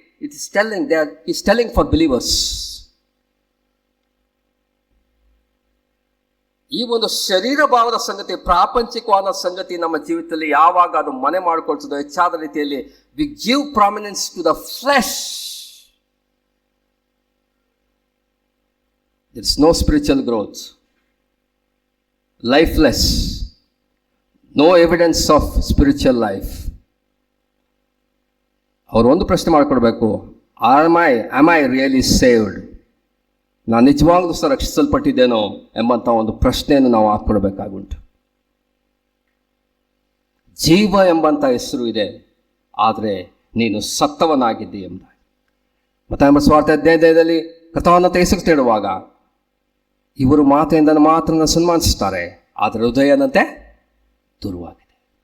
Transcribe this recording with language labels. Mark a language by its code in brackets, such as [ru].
[en] It is telling for believers. [kn] ಈ ಒಂದು ಶರೀರ ಭಾವದ ಸಂಗತಿ, ಪ್ರಾಪಂಚಿಕವಾದ ಸಂಗತಿ ನಮ್ಮ ಜೀವಿತದಲ್ಲಿ ಯಾವಾಗ ಅದು ಮನೆ ಮಾಡಿಕೊಳ್ತದೋ ಹೆಚ್ಚಾದ ರೀತಿಯಲ್ಲಿ, [en] We give prominence to the flesh. there is no spiritual growth, lifeless, no evidence of spiritual life. [kn] ಅವರು ಒಂದು ಪ್ರಶ್ನೆ ಮಾಡಿಕೊಡ್ಬೇಕು, [en] am I really saved? [kn] ನಾನು ನಿಜವಾಗ್ಲೂ ಸಹ ರಕ್ಷಿಸಲ್ಪಟ್ಟಿದ್ದೇನೋ ಎಂಬಂಥ ಒಂದು ಪ್ರಶ್ನೆಯನ್ನು ನಾವು ಹಾಕ್ಕೊಡ್ಬೇಕಾಗುಂಟು. ಜೀವ ಎಂಬಂಥ ಹೆಸರು ಇದೆ, ಆದರೆ ನೀನು ಸತ್ತವನಾಗಿದ್ದಿ ಎಂಬುದಾಗಿ ಮತ್ತಾಯ ಸ್ವಾರ್ಥ 15ರಲ್ಲಿ ಕಥಾವನ್ನು ತೆಗೆಸಿಕೊಂಡು ಹೇಳುವಾಗ, ಇವರು ಮಾತೆಯಿಂದ ಮಾತನ್ನು ಸನ್ಮಾನಿಸುತ್ತಾರೆ, ಆದರೆ ಹೃದಯನಂತೆ ದೂರವಾಗಿದೆ.